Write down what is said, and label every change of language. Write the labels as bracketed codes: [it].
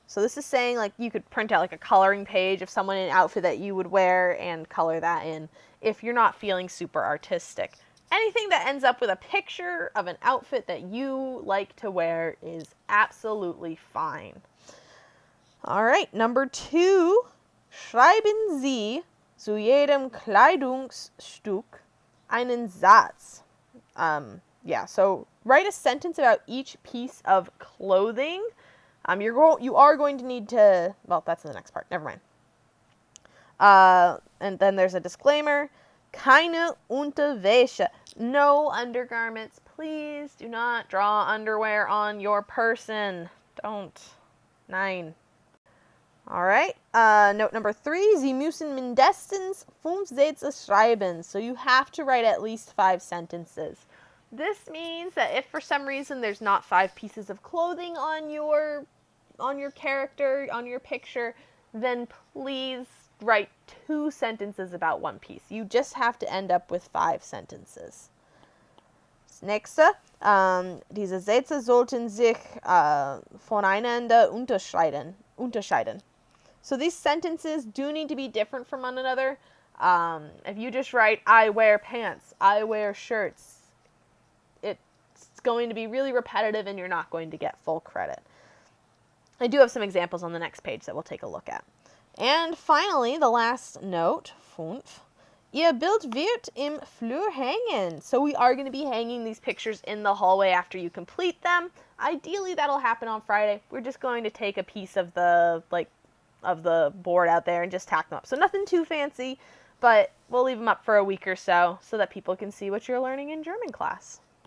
[en] So this is saying like you could print out like a coloring page of someone in an outfit that you would wear and color that in if you're not feeling super artistic. Anything that ends up with a picture of an outfit that you like to wear is absolutely fine. All right, number 2. [de] Schreiben Sie zu jedem Kleidungsstück einen Satz. [en] So write a sentence about each piece of clothing. You are going to need to, well, that's in the next part. Never mind. And then there's a disclaimer. [de] Keine Unterwäsche. [en] No undergarments. Please do not draw underwear on your person. Don't. 9. All right. Note number 3. [de] Sie müssen mindestens 5 Sätze schreiben. [en] So you have to write at least 5 sentences. This means that if for some reason there's not 5 pieces of clothing on your character, on your picture, then please write 2 sentences about 1 piece. You just have to end up with 5 sentences. [de] Das nächste, diese Sätze sollten sich voneinander unterscheiden. [en] So these sentences do need to be different from one another. If you just write, I wear pants, I wear shirts, it's going to be really repetitive and you're not going to get full credit. I do have some examples on the next page that we'll take a look at. And finally, the last note, 5. [de] Ihr Bild wird im Flur hängen. [en] So we are going to be hanging these pictures in the hallway after you complete them. Ideally, that'll happen on Friday. We're just going to take a piece of the board out there and just tack them up. So nothing too fancy, but we'll leave them up for a week or so that people can see what you're learning in German class.